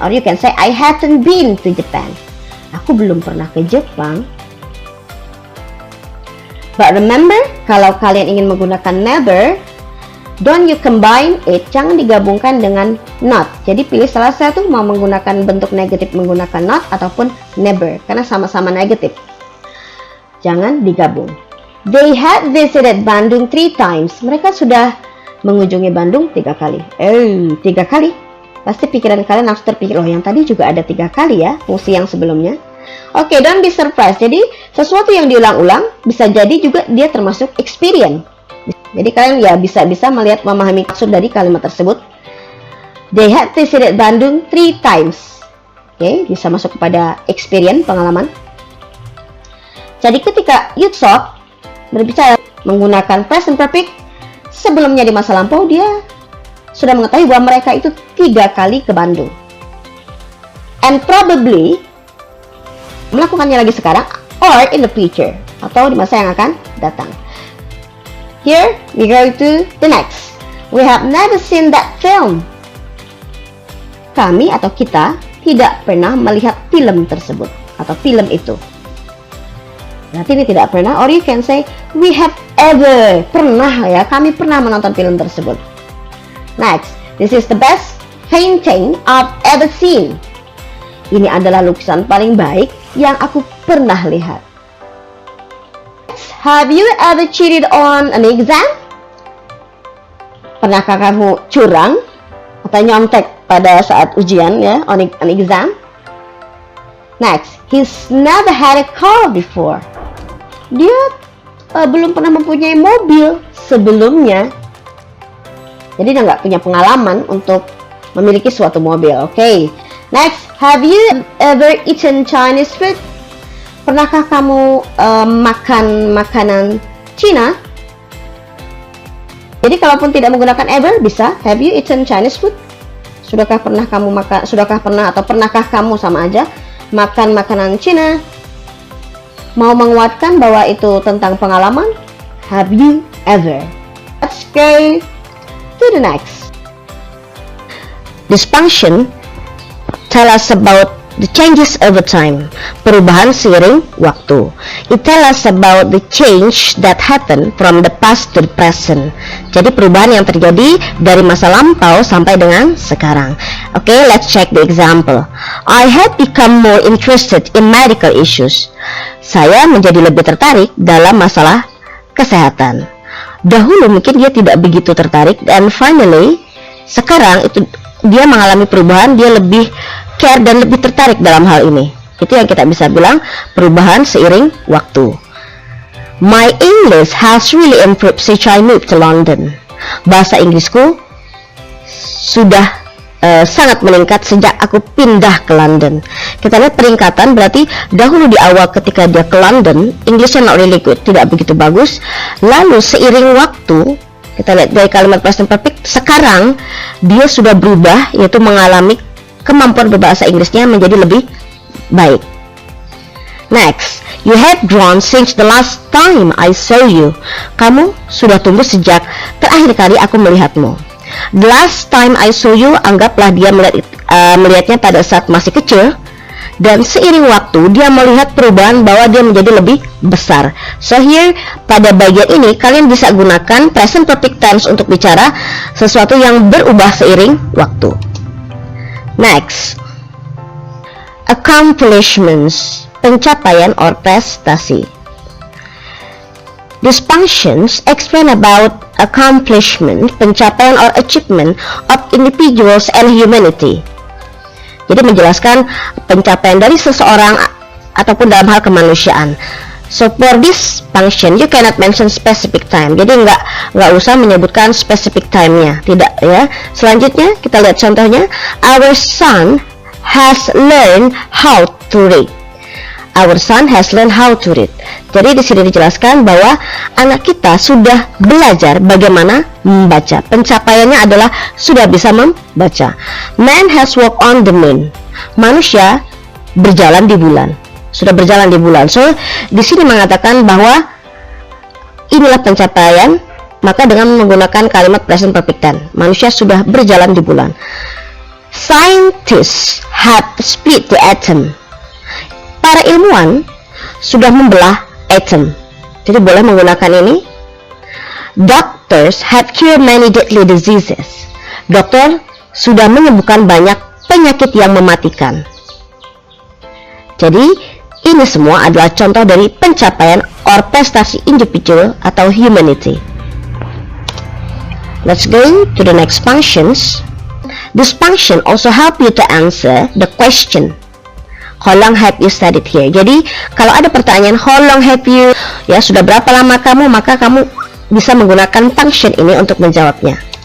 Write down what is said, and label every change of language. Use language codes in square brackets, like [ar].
[en] Or you can say I haven't been to Japan. [id] Aku belum pernah ke Jepang. [en] But remember, [id] kalau kalian ingin menggunakan never, [en] don't you combine it, [id] jangan digabungkan dengan not. Jadi pilih salah satu, mau menggunakan bentuk negatif menggunakan not, ataupun never, karena sama-sama negatif. Jangan digabung. [en] They had visited Bandung 3 times. [id] Mereka sudah mengunjungi Bandung 3 kali. 3 kali. pasti pikiran kalian langsung terpikir, oh yang tadi juga ada 3 kali ya fungsi yang sebelumnya. Oke, [en] don't be surprised. [id] Jadi sesuatu yang diulang-ulang bisa jadi juga dia termasuk experience. Jadi kalian ya bisa melihat, memahami maksud dari kalimat tersebut. [en] They had visited Bandung 3 times. [id] Oke, bisa masuk kepada experience, pengalaman. Jadi ketika Yutsok berbicara menggunakan present perfect, sebelumnya di masa lampau dia sudah mengetahui bahwa mereka itu 3 kali ke Bandung. [en] And probably [id] melakukannya lagi sekarang, [en] or in the future, [id] atau di masa yang akan datang. [en] Here we go to the next. We have never seen that film. [id] Kami atau kita tidak pernah melihat film tersebut atau film itu. Berarti ini tidak pernah, [en] or you can say we have ever, [id] pernah ya, kami pernah menonton film tersebut. [en] Next, this is the best painting I've ever seen. [id] Ini adalah lukisan paling baik yang aku pernah lihat. [en] Have you ever cheated on an exam? [id] Pernahkah kamu curang atau nyontek pada saat ujian ya, [en] on an exam? Next, he's never had a car before. [id] Dia belum pernah mempunyai mobil sebelumnya. Jadi dia nggak punya pengalaman untuk memiliki suatu mobil. Oke. [en] Next, have you ever eaten Chinese food? [id] Pernahkah kamu makan makanan Cina? Jadi kalaupun tidak menggunakan ever bisa [en] have you eaten Chinese food? [id] Sudahkah pernah atau pernahkah kamu sama aja makan makanan Cina? Mau menguatkan bahwa itu tentang pengalaman? [en] Have you ever? Let's go to the next. This function tell us about the changes over time, [id] perubahan seiring waktu. [en] It tell us about the change that happen from the past to the present. [id] Jadi perubahan yang terjadi dari masa lampau sampai dengan sekarang. [en] Okay, let's check the example. I had become more interested in medical issues. [id] Saya menjadi lebih tertarik dalam masalah kesehatan. Dahulu mungkin dia tidak begitu tertarik, dan finally sekarang itu dia mengalami perubahan, dia lebih care dan lebih tertarik dalam hal ini. Itu yang kita bisa bilang perubahan seiring waktu. [en] My English has really improved since I moved to London. [id] Bahasa Inggrisku sudah sangat meningkat sejak aku pindah ke London. Kita lihat peningkatan berarti dahulu di awal ketika dia ke London, Englishnya [en] not really good, [id] tidak begitu bagus. Lalu seiring waktu, kita lihat dari kalimat present perfect, sekarang dia sudah berubah, yaitu mengalami kemampuan berbahasa Inggrisnya menjadi lebih baik. [en] Next, you have grown since the last time I saw you. [id] Kamu sudah tumbuh sejak terakhir kali aku melihatmu. [en] The last time I saw you, [id] anggaplah dia melihatnya pada saat masih kecil, dan seiring waktu dia melihat perubahan bahwa dia menjadi lebih besar. [en] So here, [id] pada bagian ini kalian bisa gunakan present perfect tense untuk bicara sesuatu yang berubah seiring waktu. [en] Next, accomplishments, pencapaian or prestasi. These functions explain about accomplishment, pencapaian or achievement of individuals and humanity. [id] Jadi menjelaskan pencapaian dari seseorang ataupun dalam hal kemanusiaan. [en] So for this function you cannot mention specific time. [id] Jadi nggak usah menyebutkan [en] specific time- [id] nya, tidak ya. Selanjutnya kita lihat contohnya. [en] Our son has learned how to read. Our son has learned how to read. [id] Jadi di sini dijelaskan bahwa anak kita sudah belajar bagaimana membaca. Pencapaiannya adalah sudah bisa membaca. [en] Man has walked on the moon. [id] Manusia berjalan di bulan. Sudah berjalan di bulan. So di sini mengatakan bahwa inilah pencapaian, maka dengan menggunakan kalimat present perfect tense. Manusia sudah berjalan di bulan. [en] Scientists have split the atom. [id] Para ilmuwan sudah membelah atom. Jadi boleh menggunakan ini. [en] Doctors have cured many deadly diseases. [id] Dokter sudah menyembuhkan banyak penyakit yang mematikan. Jadi ini semua adalah contoh dari pencapaian or prestasi individual atau humanity. [en] Let's go to the next functions. This function also help you to answer the question. How long have you studied here? [id] Jadi kalau ada pertanyaan [en] how long have you, [id] ya sudah berapa lama kamu, maka kamu bisa menggunakan function ini untuk menjawabnya.